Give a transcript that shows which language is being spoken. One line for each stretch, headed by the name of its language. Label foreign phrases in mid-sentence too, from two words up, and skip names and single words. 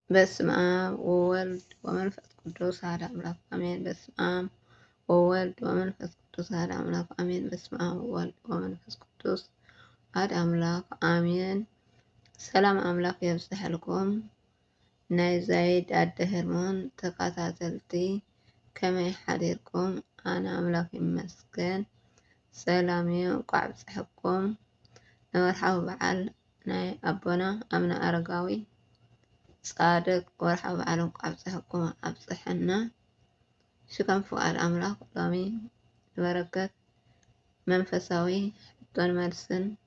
Geez: በስመ አብ ወወልድ ወመንፈስ ቅዱስ አሐዱ አምላክ አሜን። በስመ አብ ወወልድ ወመንፈስ ቅዱስ አሐዱ አምላክ አሜን። በስመ አብ ወወልድ ወመንፈስ ቅዱስ አሐዱ አምላክ አሜን።
Tigrinya: ሰላም አምላክ የብዝሐልኩም ናይ ዛይድ አደ ሄርሞን ተከታተልቲ ከመይ ሓዲርኩም? አነ አምላክ ይመስገን ሰላም እዩ። ቋዕ ብፅሕኩም ንወርሓዊ በዓል ናይ አቦና አቡነ አረጋዊ ጻድቅ ወርሓዊ በዓሎም ቋዕ ብፅሕኩም አብፅሐና። ሽከም ፍቃድ አምላክ ሎሚ በረከት መንፈሳዊ ሕቶን መልስን